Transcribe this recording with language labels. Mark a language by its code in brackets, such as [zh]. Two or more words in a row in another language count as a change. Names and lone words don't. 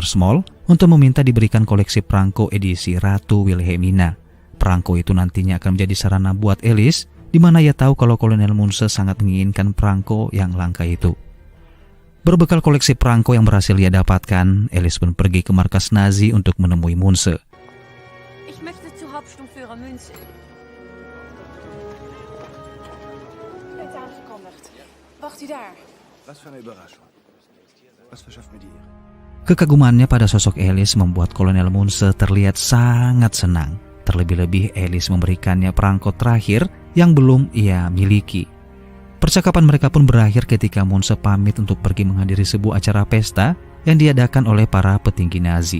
[id] Small untuk meminta diberikan koleksi perangko edisi Ratu Wilhelmina. Perangko itu nantinya akan menjadi sarana buat Alice, di mana ia tahu kalau Kolonel Munse sangat menginginkan perangko yang langka itu. Berbekal koleksi perangko yang berhasil ia dapatkan, Alice pun pergi ke markas Nazi untuk menemui Munse. [de] Ich möchte zu Hauptsturmführer Münze. [nl] Bent aangekondigd. Wacht u daar. [de] Was für eine Überraschung. Was verschafft mir die Ehre? [id] Kekagumannya pada sosok Alice membuat Kolonel Munse terlihat sangat senang. Terlebih-lebih Alice memberikannya perangko terakhir yang belum ia miliki. Percakapan mereka pun berakhir ketika Munse pamit untuk pergi menghadiri sebuah acara pesta yang diadakan oleh para petinggi Nazi.